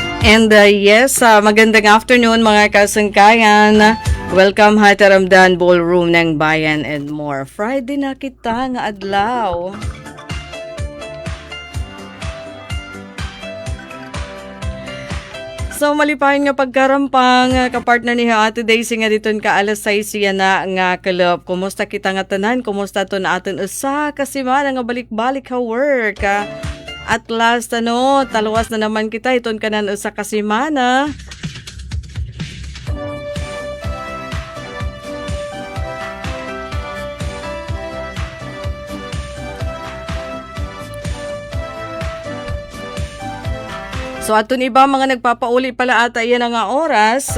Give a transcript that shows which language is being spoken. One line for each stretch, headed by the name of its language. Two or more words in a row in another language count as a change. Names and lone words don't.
Waray: And yes, magandang afternoon mga kasangkayan. Welcome ha Taramdan Ballroom ng Bayan and more. Friday na kita nga adlaw. So malipayon nga pagkarampang kapartner ni Ate Daisy nga diton ka alas 6 siya na nga kalop. Kumusta kita nga tanan? Kumusta to na aton usa kasi man nga balik-balik ha work. At last taluwas na naman kita iton kanan usa ka semana. So aton iba mga nagpapauli pala ata iyan nga oras.